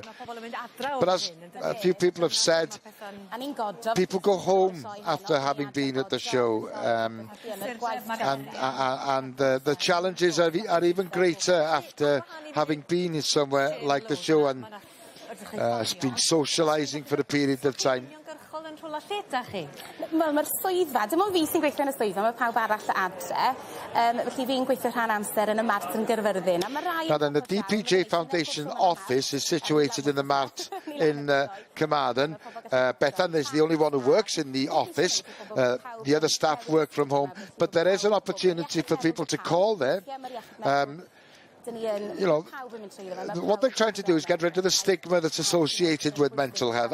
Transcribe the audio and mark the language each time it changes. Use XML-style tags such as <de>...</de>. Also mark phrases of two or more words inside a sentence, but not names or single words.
<en>But as a few people have said, people go home after having been at the show, and the challenges are even greater after having been in somewhere like the show and been socialising for a period of time.</en> <cy>Wel, mae'r swyddfa, dim ond fi sy'n gweithio yn y swyddfa, mae pawb arall adre. Felly fi'n gweithio rhan amser yn y Mart yn Gyrfyrddin.</cy> <en>Now then, the DPJ Foundation office is situated in the Mart in Carmarthen. Bethan is the only one who works in the office. The other staff work from home. But there is an opportunity for people to call there. You know, what they're trying to do is get rid of the stigma that's associated with mental health.</en>